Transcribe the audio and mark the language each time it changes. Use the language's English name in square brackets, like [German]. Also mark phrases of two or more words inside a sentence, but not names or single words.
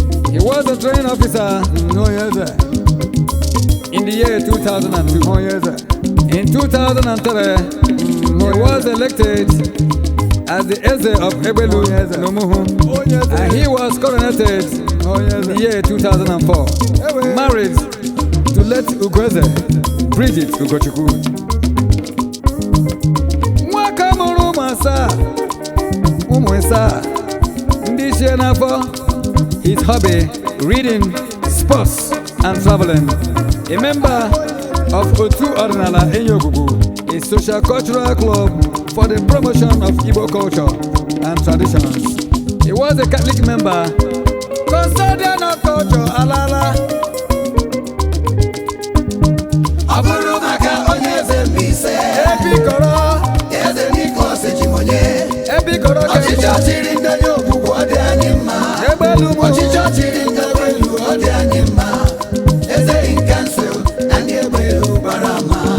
[English] He was a training officer Mm, oh, yes, sir. in the year two thousand and two. Oh, yes, sir. In two thousand and three, Mm, oh, he yes, was sir. elected as the Eze of Egbelu Oh, yes, sir. Nomuhu. Oh, yes, sir. And he was coronated Oh, yes, in the sir. year two thousand and four. Ewe. Married to late Ugoeze Bridget Ugochukwu. [Igbo] Nwaka mụrụ ụmụ asaa, ụmụ ịsaa, ndị ichie n'afọ. [English] His hobby, reading, sports, and traveling. A member of Otu Ordinala Enyogugu, a social cultural club for the promotion of Igbo culture and traditions. He was a Catholic member, custodian of culture, [Igbo] Alala. Ọ bụrụ maka onye eze Mbaise, Ebi kọrọ. Eze Nicholas Ejimonye, Ebi kọrọ ka ọchịchị ọchịrị ndị ya ogbugbu ọ dị anyị mma. Egbelu mụ. Ọchịchị ọchịrị ndị elu ọ dị anyị mma. Eze nke nso, na ndị elu gbara ama.